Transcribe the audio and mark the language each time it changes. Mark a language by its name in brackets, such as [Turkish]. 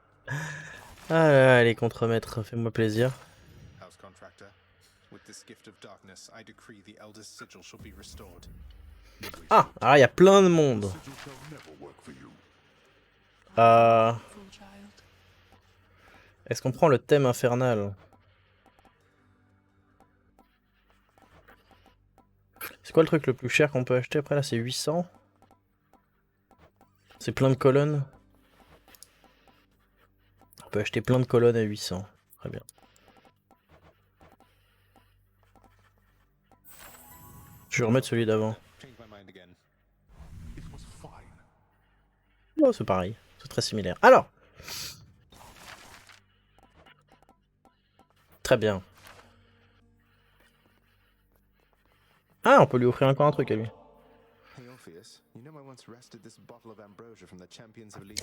[French] Ah là là, les contremaîtres, fais-moi plaisir. [English] House contractor, with this gift of darkness, I decree the eldest sigil shall be restored. [French] Ah, alors il y a plein de monde. [English] Sigil shall never work for you. [French] Est-ce qu'on prend le thème infernal? C'est quoi le truc le plus cher qu'on peut acheter après là? C'est 800. C'est plein de colonnes. On peut acheter plein de colonnes à 800. Très bien. Je vais remettre celui d'avant. [English] Change my mind again. It was fine. [French] Oh, c'est pareil. C'est très similaire. Alors. Très bien. Ah, on peut lui offrir encore un truc à lui. [English] Hey Orpheus, you know I once wrested this bottle of ambrosia from the champions of Elysium.